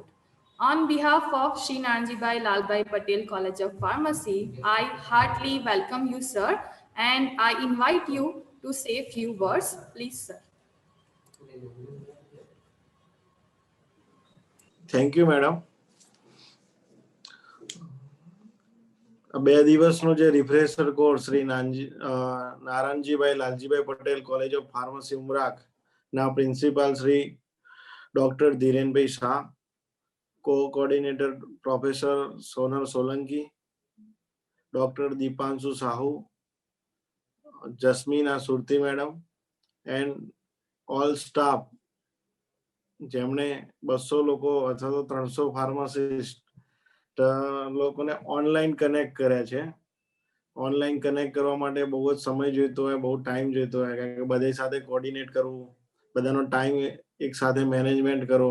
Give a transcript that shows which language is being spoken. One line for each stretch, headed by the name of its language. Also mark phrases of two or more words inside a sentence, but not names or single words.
English: On behalf of Shri Naranjibai Lalbhai Patel College of Pharmacy, I heartily welcome you, sir, and I invite you to say a few words. Please, sir. Thank you, madam.
Gujarati: બે દિવસનો જે
English: refresher course
Gujarati: શ્રી નારાયણજીભાઈ લાલજીભાઈ પટેલ કોલેજ ઓફ ફાર્મસી ઉમરાક ના પ્રિન્સિપાલ શ્રી ડોક્ટર ધીરેનભાઈ શાહ,
English: co-coordinator Professor Sonal Solanki, Dr. Deepanshu Sahu, Jasmeena Surti madam, and all staff
Gujarati: જેમણે 200 લોકો અથવા તો 300 ફાર્માસિસ્ટ લોકોને
English: online connect
Gujarati: કર્યા છે.
English: online connect
Gujarati: કરવા માટે બહુ જ સમય જોઈતો હોય, બહુ ટાઈમ જોઈતો હોય, કારણ કે બધા સાથે કોર્ડિનેટ કરવું, બધાનો ટાઈમ એક સાથે મેનેજમેન્ટ કરવો.